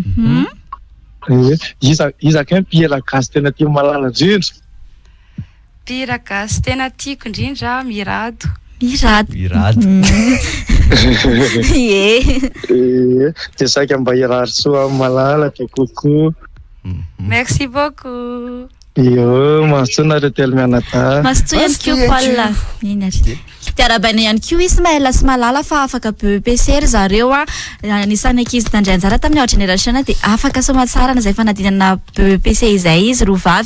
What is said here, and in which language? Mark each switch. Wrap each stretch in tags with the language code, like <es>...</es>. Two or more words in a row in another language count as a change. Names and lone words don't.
<mg>Iza kay mpihira gasy tena tia Malala indrindra. Mpihira gasy tena tiako indrindra Mirado. Dia saika mba hirary soa amin'ny Malala dia kokoa.</mg> <fr>Merci beaucoup.</fr> <mg>Mahasoa retely mianatany. Mahasoa ihany koa Paul. Tiarabaina ihany koa Ismaël sy Malala fa afaka BEPC zareo anisany ankizy tandray anjara tamin'ny Award Generation dia afaka somatsara na izay fanadinana BEPC izay izy rovavy.</mg>